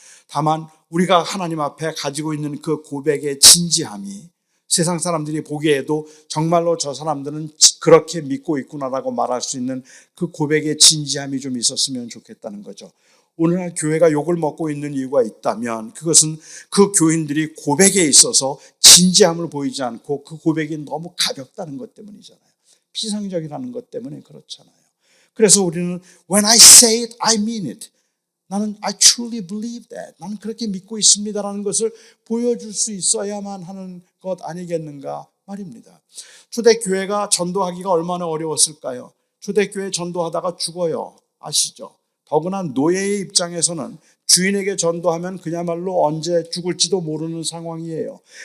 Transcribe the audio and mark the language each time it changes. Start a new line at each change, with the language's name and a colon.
Korean: 다만 우리가 하나님 앞에 가지고 있는 그 고백의 진지함이 세상 사람들이 보기에도 정말로 저 사람들은 그렇게 믿고 있구나라고 말할 수 있는 그 고백의 진지함이 좀 있었으면 좋겠다는 거죠. 오늘날 교회가 욕을 먹고 있는 이유가 있다면 그것은 그 교인들이 고백에 있어서 진지함을 보이지 않고 그 고백이 너무 가볍다는 것 때문이잖아요. 피상적이라는 것 때문에 그렇잖아요. 그래서 우리는
English: When I say it, I mean it. 나는 I truly believe that.
Korean: 나는 그렇게 믿고 있습니다라는 것을 보여줄 수 있어야만 하는 것 아니겠는가 말입니다. 초대교회가 전도하기가 얼마나 어려웠을까요? 초대교회 전도하다가 죽어요. 아시죠? 더구나 노예의 입장에서는 주인에게 전도하면 그야말로 언제 죽을지도 모르는 상황이에요.